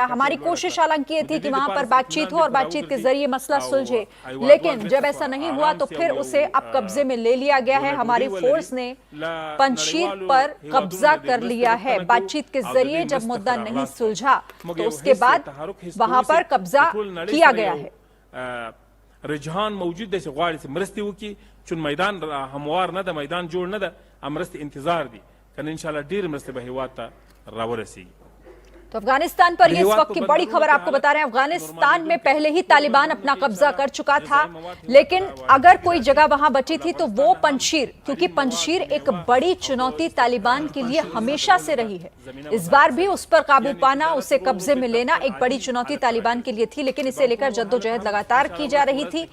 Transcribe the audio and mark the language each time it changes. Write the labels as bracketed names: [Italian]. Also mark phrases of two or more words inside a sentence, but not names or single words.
[Hindi] हमारी कोशिश हालांकि ये थी कि वहां पर बातचीत हो और बातचीत के जरिए मसला सुलझे, लेकिन जब ऐसा नहीं हुआ तो फिर उसे अब कब्जे में ले लिया गया है। हमारी फोर्स ने पंजशीर पर कब्जा कर लिया है। बातचीत के जरिए जब मुद्दा नहीं सुलझा तो उसके बाद वहां पर कब्जा किया गया है। [Pashto] رجحان موجود دی چې غواړي چې مرستې وکړي، چون میدان هموار نه ده، میدان جوړ نه ده، مرستې انتظار دي، کنه انشاءالله ډېرې مرستې به هېواد ته راورسېږي। [Hindi] तो अफगानिस्तान पर ये इस वक्त की बड़ी खबर आपको बता रहे हैं। अफगानिस्तान में पहले ही तालिबान अपना कब्जा कर चुका था, लेकिन अगर कोई जगह वहां बची थी तो वो पंजशीर, क्योंकि पंजशीर एक बड़ी चुनौती तालिबान के लिए हमेशा से रही है। इस बार भी उस पर काबू पाना, उसे कब्जे में लेना एक बड़ी चुनौती तालिबान के लिए थी, लेकिन इसे लेकर जद्दोजहद लगातार की जा रही थी।